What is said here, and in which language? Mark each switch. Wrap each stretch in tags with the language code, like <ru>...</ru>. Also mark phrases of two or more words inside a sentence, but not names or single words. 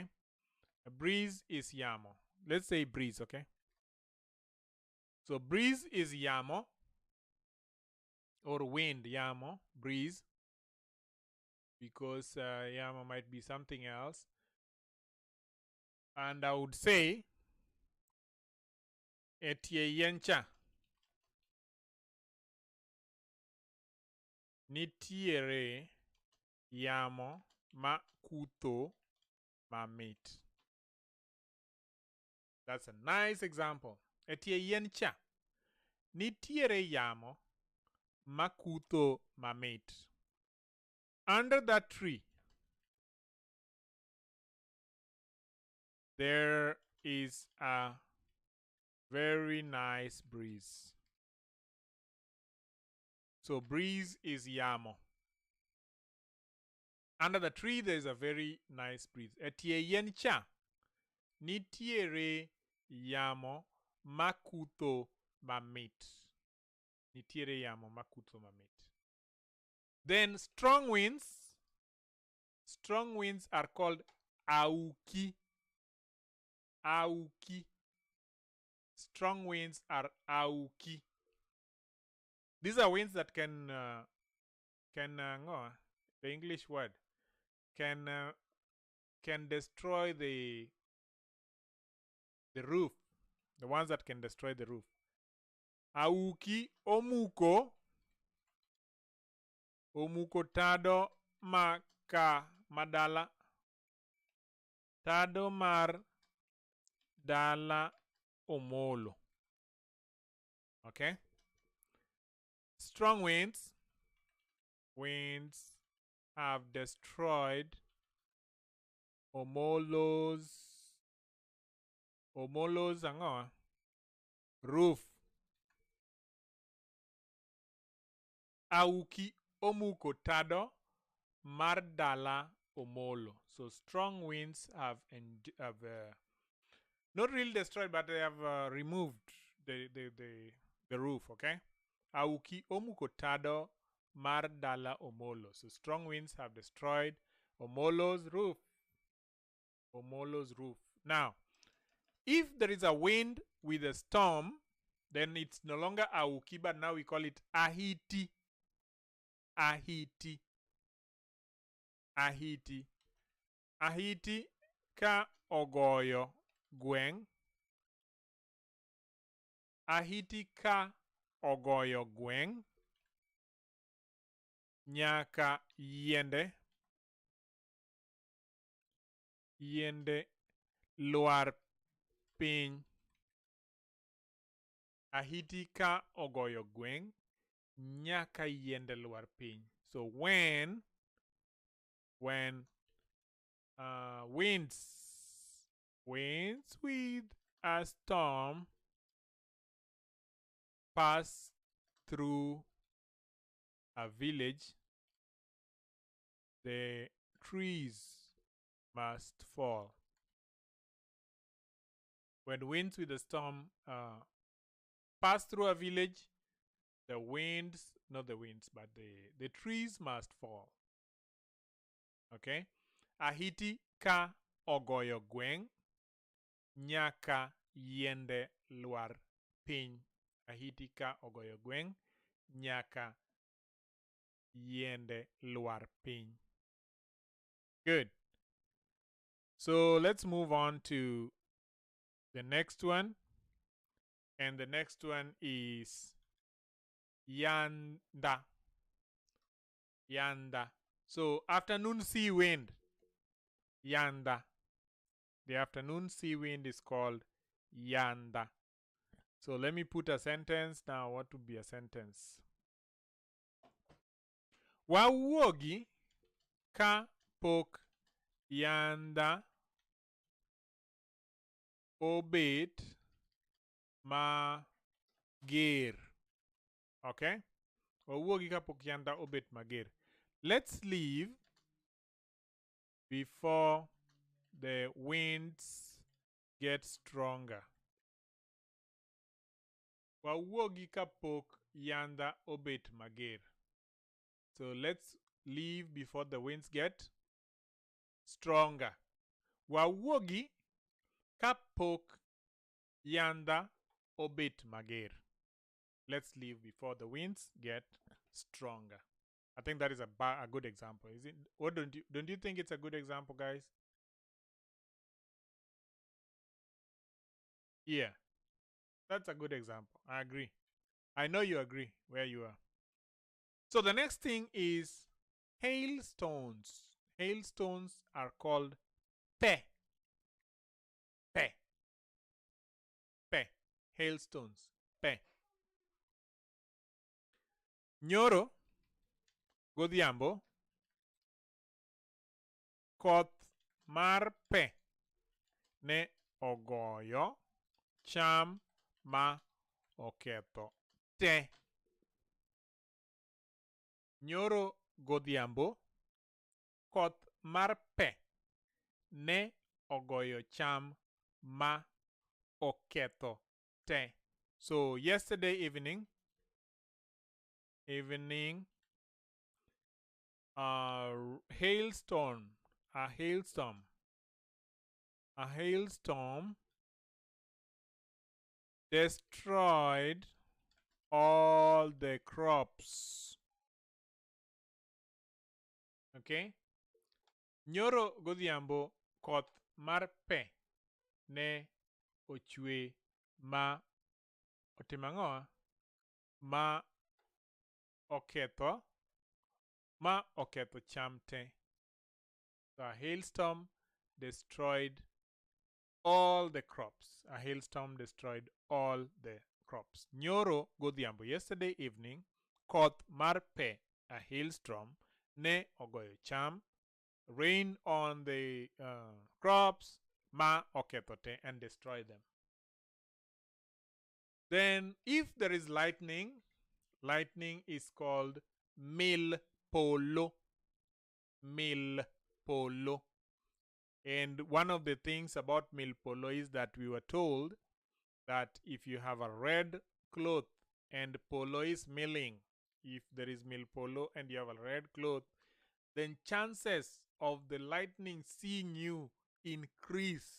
<en>A breeze is yamo. Let's say breeze, okay? So breeze is yamo. Or wind, yamo, breeze. Because yamo might be something else. And I would say</en> <luo>etie yencha. Nitiere yamo ma kuto mamit.</luo> <en>That's a nice example.</en> <luo>Etie yencha. Nitiere yamo ma kuto mamit.</luo> <en>Under that tree, there is a very nice breeze. So breeze is yamo. Under the tree, there is a very nice breeze.</en> <luo>Etie yencha. Nitiere yamo makuto mamit. Nitiere yamo makuto mamit.</luo> <en>Then strong winds. Strong winds are called auki. Auki. Strong winds are auki. These are winds that can the English word can destroy the roof. The ones that can destroy the roof.</en> <luo>Auki omuko. Omuko tado maka madala. Tado mar dala omolo.</luo> <en>Okay? Strong winds. Winds have destroyed omolos angoa roof.</en> <luo>Auki omuko tado mar dala omolo.</luo> <en>So strong winds have not really destroyed, but they have removed the roof, okay?</en> <luo>Auki omuko tado mar dala omolo.</luo> <en>So strong winds have destroyed omolo's roof. Omolo's roof. Now, if there is a wind with a storm, then it's no longer auki, but now we call it ahiti.</en> <luo>Ahiti. Ahiti. Ahiti ka ogoyo gweng'. Ahiti ka ogoyo gweng'. Nyaka yiende lwar piny. Ahiti ka ogoyo gweng'. Nyaka yiende lwar piny.</luo> <en>So when winds with a storm pass through a village, the trees must fall. When winds with a storm pass through a village, the trees must fall.</en> <luo>Okay? Ahiti ka ogoyo gweng'. Nyaka yiende lwar piny. Ahiti ka ogoyo gweng'. Nyaka yiende lwar piny.</luo> <en>Good. So let's move on to the next one. And the next one is yanda.</en> <luo>Yanda.</luo> <en>So afternoon sea wind.</en> <luo>Yanda.</luo> <en>The afternoon sea wind is called yanda. So let me put a sentence now. What would be a sentence?</en> <luo>Wawuogi ka pok yanda obet mager.</luo> <en>Okay?</en> <luo>Wawuogi ka pok yanda obet mager.</luo> <en>Let's leave before the winds get stronger.</en> <luo>Wawuogi ka pok yanda obet mager.</luo> <en>So let's leave before the winds get stronger.</en> <luo>Wawuogi ka pok yanda obet mager.</luo> <en>Let's leave before the winds get stronger. I think that is a good example. Is it? What don't you think it's a good example, guys? Yeah. That's a good example. I agree. I know you agree where you are. So the next thing is hailstones. Hailstones are called pe. Pe.</en> <luo>Pe. Hailstones. Pe. Nyoro godhiambo koth mar pe ne ogoyo cham ma oketho te. Nyoro godhiambo koth mar pe ne ogoyo cham ma oketho te.</luo> <en>So yesterday evening, hailstorm destroyed all the crops. Okay?</en> <luo>Nyoro godhiambo koth mar pe ne ochwe ma otimang'oa ma oketho cham te.</luo> <en>So a hailstorm destroyed all the crops. A hailstorm destroyed all the crops.</en> <luo>Nyoro godhiambo,</luo> <en>yesterday evening,</en> <luo>koth mar pe,</luo> <en>a hailstorm,</en> <luo>ne ogoyo cham,</luo> <en>rain on the crops,</en> <luo>ma oketho te,</luo> <en>and destroy them. Then if there is lightning is called</en> <luo>mil polo. Mil polo.</luo> <en>And one of the things about</en> <luo>mil polo</luo> <en>is that we were told that if you have a red cloth and polo is milling, if there is</en> <luo>mil polo</luo> <en>and you have a red cloth, then chances of the lightning seeing you increase.</en>